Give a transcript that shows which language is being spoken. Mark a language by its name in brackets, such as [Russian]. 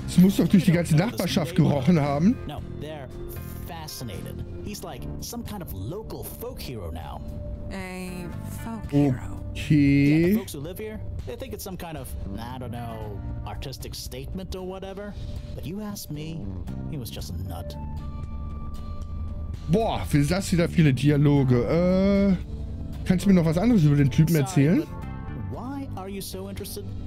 [German] Es muss doch durch die ganze Nachbarschaft gerochen haben. [English] No, they're fascinated. He's like some kind of local folk hero now. A folk hero. Yeah, Okay. the folks who live here, they think it's some kind of, I don't know, artistic statement or whatever. But you ask me, he was just a nut. [German] Boah, für das wieder viele Dialoge. Kannst du mir noch was anderes über den Typen erzählen? [English] Sorry, but why are you so interested?